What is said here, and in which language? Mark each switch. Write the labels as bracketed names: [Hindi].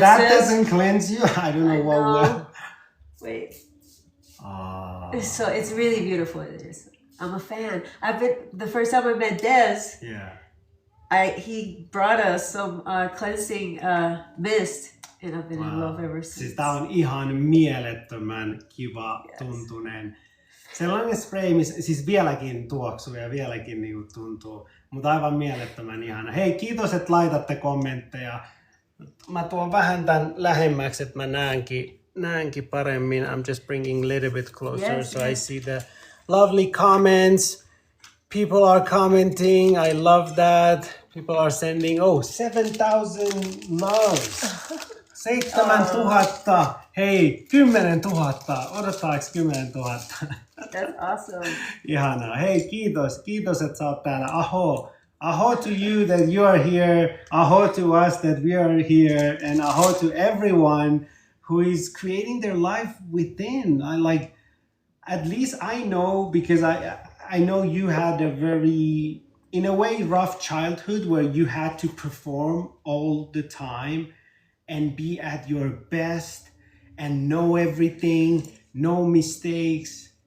[English] that doesn't cleanse you, I don't know what will. Wait. Ah. So it's really beautiful. It is. I'm a fan. The first time I met Des, Yeah. he brought us some cleansing mist, and I've been in love ever since. [Finnish] Siis tää on ihan mielettömän kiva tuntunen. Sellainen spray, missä siis vieläkin tuoksuu ja vieläkin niinku tuntuu, mutta aivan mielettömän ihana. Hei, kiitos, että laitatte kommentteja. Mä tuon vähän tän lähemmäksi, että mä näenkin paremmin. [English] I'm just bringing a little bit closer so I see the lovely comments. People are commenting. I love that. People are sending 7,000 loves. [Finnish] 7,000. Hei, 10,000. Odottaako 10,000? [English] That's awesome. [Finnish] Ihanaa. Hei, kiitos, että sä oot täällä. [English] Aho to you that you are here. Aho to us that we are here. And aho to everyone who is creating their life within. At least I know, because I know you had a very, in a way, rough childhood where you had to perform all the time and be at your best and know everything, no mistakes.